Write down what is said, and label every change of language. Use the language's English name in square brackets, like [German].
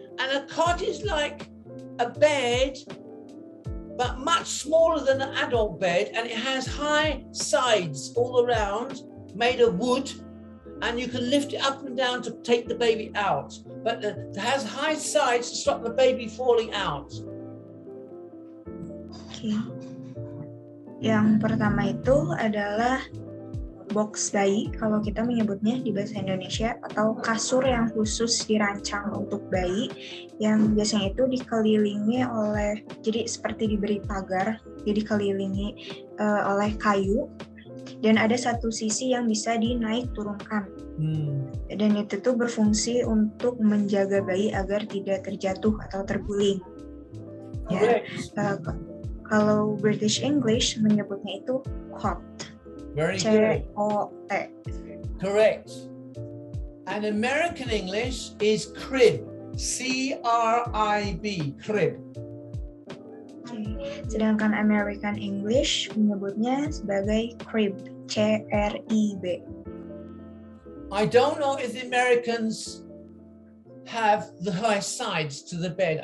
[English] And a cot is like a bed, but much smaller than an adult bed, and it has high sides all around, made of wood, and you can lift it up and down to take the baby out. But it has high sides to stop the baby falling out. Oke. [Indonesian] Yang pertama itu adalah box bayi, kalau kita menyebutnya di bahasa Indonesia, atau kasur yang khusus dirancang untuk bayi, yang biasanya itu dikelilingi oleh, jadi seperti diberi pagar, jadi dikelilingi oleh kayu, dan ada satu sisi yang bisa dinaik turunkan. Dan itu tuh berfungsi untuk menjaga bayi agar tidak terjatuh atau terguling. Ya, kalau British English menyebutnya itu cot. [English] Very good. C-O-T. Correct. And American English is crib. C-R-I-B. Crib. [Indonesian] Sedangkan American English menyebutnya sebagai crib. [English] C-R-I-B. I don't know if the Americans have the high sides to the bed.